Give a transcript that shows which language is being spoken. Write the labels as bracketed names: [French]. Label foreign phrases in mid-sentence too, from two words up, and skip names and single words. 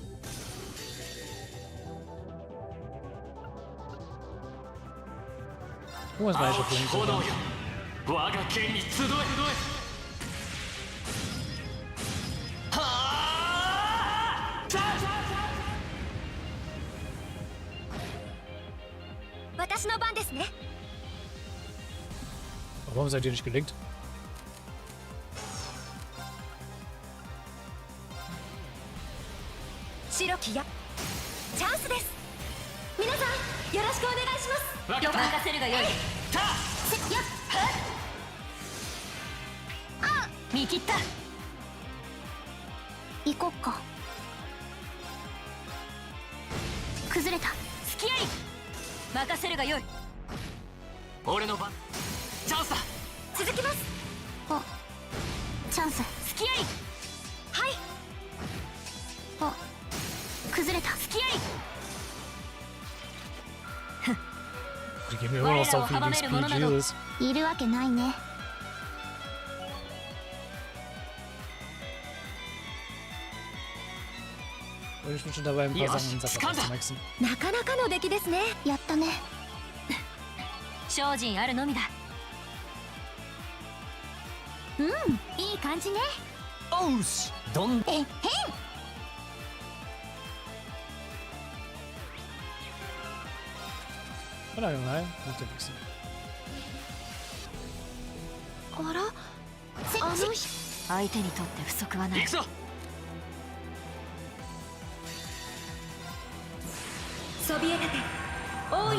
[German] Wo ist welche Punkte? [Japanese] 我が剣に集え。私の番ですね。 [German] Warum seid ihr nicht gelingt? [Japanese] Shiroki やチャンスです。皆さんよろしくお願いします。任せるがよい。見切った。行こっか。崩れた。付き合い。任せるがよい。俺の番。チャンスだ。続きます。あ、チャンス。付き合い。はい。あ、崩れた。付き合い。 [German] Die geben mir immer noch so viel XP, Jesus. [Japanese] いるわけないね。 [German] Und ich bin schon dabei, ein paar Sachen in Sachen zu maxen. [Japanese] なかなかの出来ですね。やったね。精進あるのみだ。うん、いい感じね。おうし、どん。えへん。 [German] Oder mal, nach der nächsten. [Japanese] あら、相手にとって不足はない。行くぞ。そびえ立て。大い